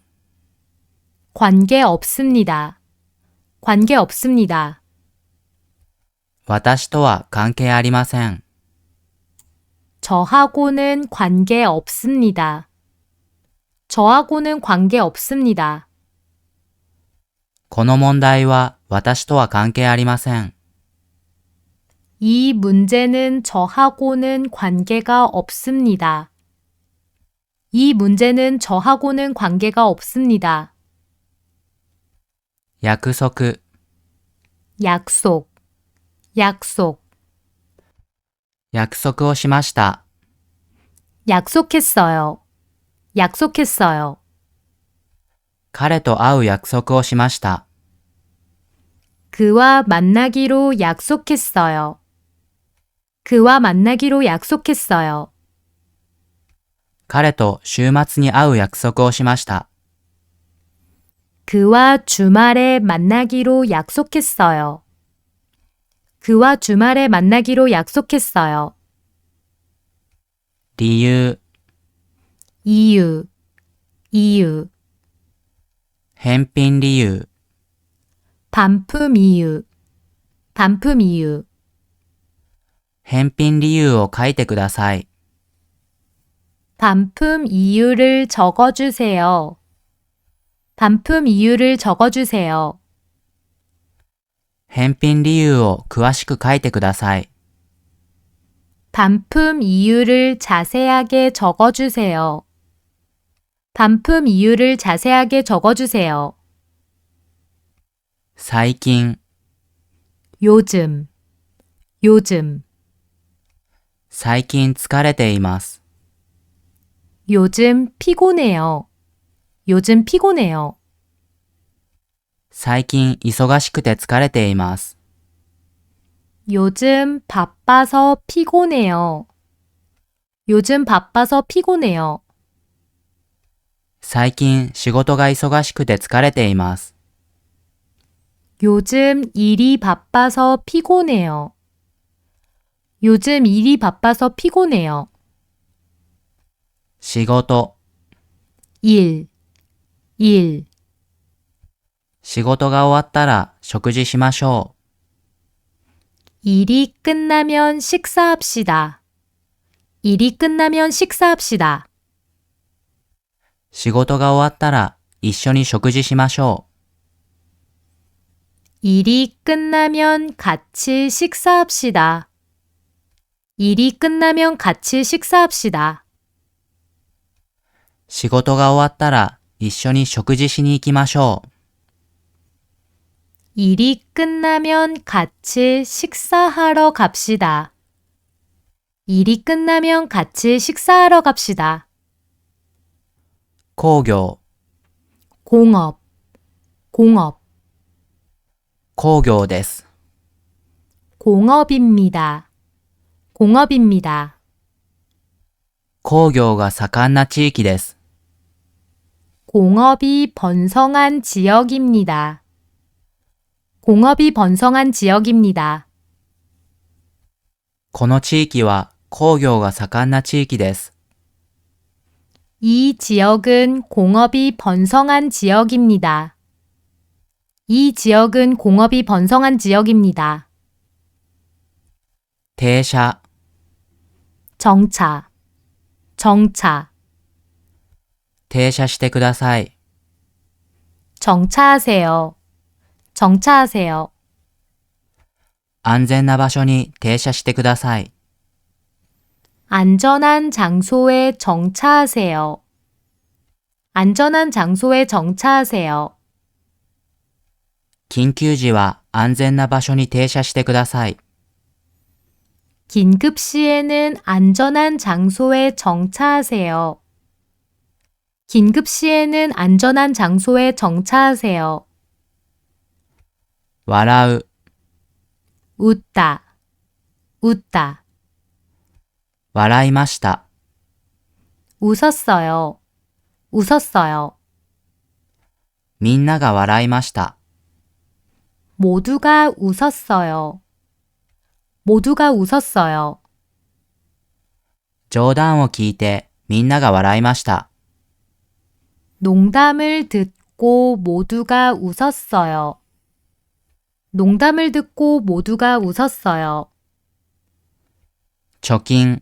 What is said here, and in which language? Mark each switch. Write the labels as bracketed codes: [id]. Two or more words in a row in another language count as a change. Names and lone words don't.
[ko] 관계 없습니다. 관계 없습니다. [ja] 私とは関係ありません。 [ko] 저하고는 관계 없습니다. 저하고는 관계 없습니다. [ja] この問題は私とは関係ありません。 [ko] 이 문제는 저하고는 관계가 없습니다. 이 문제는 저하고는 관계가 없습니다. [ja] 約束、 [ko] 약속, 약속. [ja] 約束をしました。 [ko] 약속했어요. 약속했어요. [ja] 彼と会う約束をしました。 [ko] 그와 만나기로 약속했어요. 그와 만나기로 약속했어요. [ja] 彼と週末に会う約束をしました。 [ko] 그와 주말에 만나기로 약속했어요. 그와 주말에 만나기로 약속했어요. [ja] 理由、 [ko] 이유, 이유. [ja] 返品理由、 [ko] 반품 이유, 반품 이유. [ja] 返品理由を書いてください。 [ko] 반품 이유를 적어주세요. 반품 이유를 적어주세요. [ja] 返品理由を詳しく書いてください。 [ko] 반품 이유를 자세하게 적어주세요. 반품 이유를 자세하게 적어주세요. [ja] 最近、 [ko] 요즘, 요즘. [ja] 最近疲れています。 [ko] 요즘 피곤해요. 요즘 피곤해요. [ja] 最近忙しくて疲れています。 [ko] 요즘 바빠서 피곤해요. 요즘 바빠서 피곤해요. [ja] 最近仕事が忙しくて疲れています。 [ko] 요즘 일이 바빠서 피곤해요. 요즘 일이 바빠서 피곤해요. [ja] 仕事、 [ko] 일, 일. [ja] 仕事が終わったら食事しましょう。 [ko] 일이 끝나면 식사합시다. 일이 끝나면 식사합시다. [ja] 仕事が終わったら一緒に食事しましょう。 [ko] 일이 끝나면 같이 식사합시다. 일이 끝나면 같이 식사합시다. [ja] 仕事が終わったら一緒に食事しに行きましょう。 [ko] 일이 끝나면 같이 식사하러 갑시다. 일이 끝나면 같이 식사하러 갑시다. [ja] 工業、 [ko] 공업, 공업, [ja] 工業です。 [ko] 공업입니다. 공업입니다. [ja] 工業が盛んな地域です。 [ko] 공업이 번성한 지역입니다. 공업이 번성한 지역입니다. [ja] この地域は工業が盛んな地域です。 [ko] 이 지역은 공업이 번성한 지역입니다. 이 지역은 공업이 번성한 지역입니다. [ja] 停車、 [ko] 정차, 정차, [ja] 停車してください。 [ko] 정차하세요. 정차하세요. [ja] 安全な場所に停車してください。 [ko] 안전한 장소에 정차하세요. 안전한 장소에 정차하세요. [ja] 緊急時は安全な場所に停車してください。 [ko] 긴급 시에는 안전한 장소에 정차하세요. 긴급 시에는 안전한 장소에 정차하세요. [ja] 笑う、 [ko] 웃다, 웃다, [ja] 笑いました。 [ko] 웃었어요. 웃었어요. [ja] みんなが笑いました。 [ko] 모두가 웃었어요. 모두가 웃었어요. [ja] 冗談を聞いてみんなが笑いました。 [ko] 농담을 듣고 모두가 웃었어요. 농담을 듣고 모두가 웃었어요. [ja] 貯金、